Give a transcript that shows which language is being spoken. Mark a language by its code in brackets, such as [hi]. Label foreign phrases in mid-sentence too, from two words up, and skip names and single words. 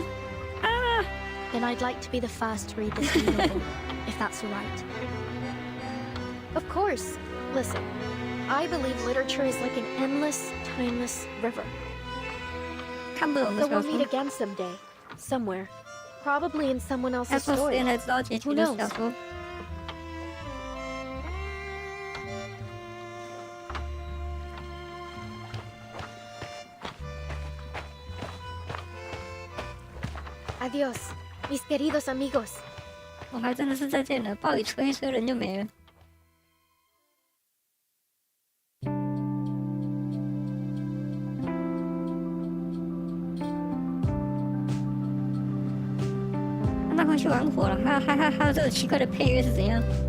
[en] Then I'd like to be the first to read this new novel, if that's alright. Of course. Listen, I believe literature is like an endless, timeless river. So we'll meet again someday, somewhere. Probably in someone else's story. Who knows? [es] Adiós, mis queridos amigos. [zh] 我还真的是再见了，暴雨吹一吹人就没了。那快去玩火了，还有这个奇怪的配乐是怎样？